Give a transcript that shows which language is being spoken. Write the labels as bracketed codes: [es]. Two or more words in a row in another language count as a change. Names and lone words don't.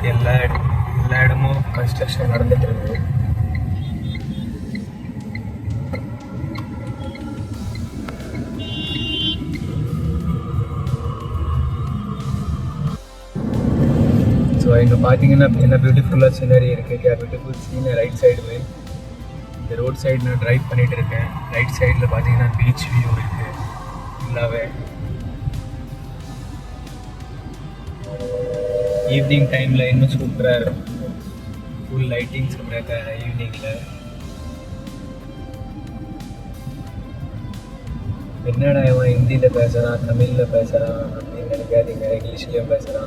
[ta] எல்லா இடமும் கன்ஸ்ட்ரக்ஷன் நடந்துட்டு இருக்குது. ஸோ இங்கே பார்த்தீங்கன்னா என்ன பியூட்டிஃபுல்லாக சீனரி இருக்குது. [hi] क्या [en] beautiful scene [hi] है [en] right side [hi] में. [ta] இந்த [en] road side [ta] நான் ட்ரைவ் பண்ணிகிட்டு இருக்கேன். [en] right sideில் [ta] பார்த்தீங்கன்னா [en] beach view [ta] இருக்குது ஃபுல்லாகவே. [en] evening timeில் [ta] இன்னும் சூப்பராக இருக்கும். [en] full lightings [ta] இருக்காங்க ஈவினிங்கில். என்னடா இவன் ஹிந்தியில் பேசுகிறான் தமிழில் பேசுகிறான் அப்படின்னு நினைக்காதீங்க, இங்கிலீஷ்லேயும் பேசுகிறான்.